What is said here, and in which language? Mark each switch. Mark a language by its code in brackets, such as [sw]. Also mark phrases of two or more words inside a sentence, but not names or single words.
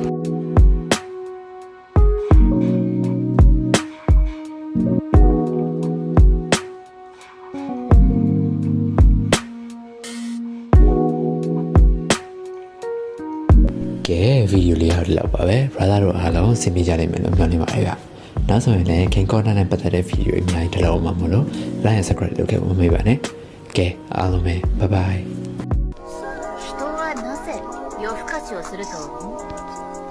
[my] ကဲဗီဒီယိုလေးဟုတ်လောက်ပါပဲ brother တို့အားလုံးစင်ပြေကြလိမ့်မယ်လို့မျှော်လင့်ပါတယ်ဗျနောက်ဆိုရင်လည်း King Corner နဲ့ပတ်သက်တဲ့ဗီဒီယိုအများကြီးတစ်လုံးမှမလို့ [en] like and subscribe [my] လုပ်ခဲ့ဖို့မမေ့ပါနဲ့ကဲအားလုံးပဲ [en] bye bye [ja] 人はなぜ夜更かしをすると思う？